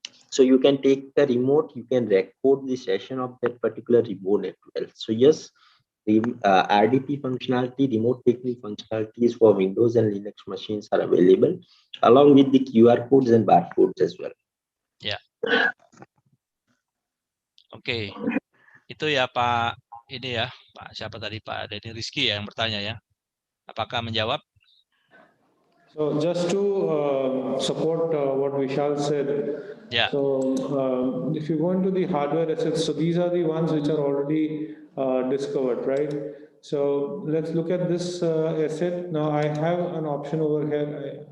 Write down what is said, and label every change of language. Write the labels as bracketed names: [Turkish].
[English] So you can take the remote, you can record the session of that particular remote as well. So yes, the RDP functionality, remote taking functionalities for Windows and Linux machines are available, along with the QR codes and barcodes as well. Ya. Oke. [Indonesian] Itu ya Pak, ini ya, Pak siapa tadi, Pak Denny Rizky ya yang bertanya ya. Apakah menjawab? [English] So just to support what Vishal said, Yeah. so if you go into the hardware assets, so these are the ones which are already discovered, right? So let's look at this asset. Now I have an option over here.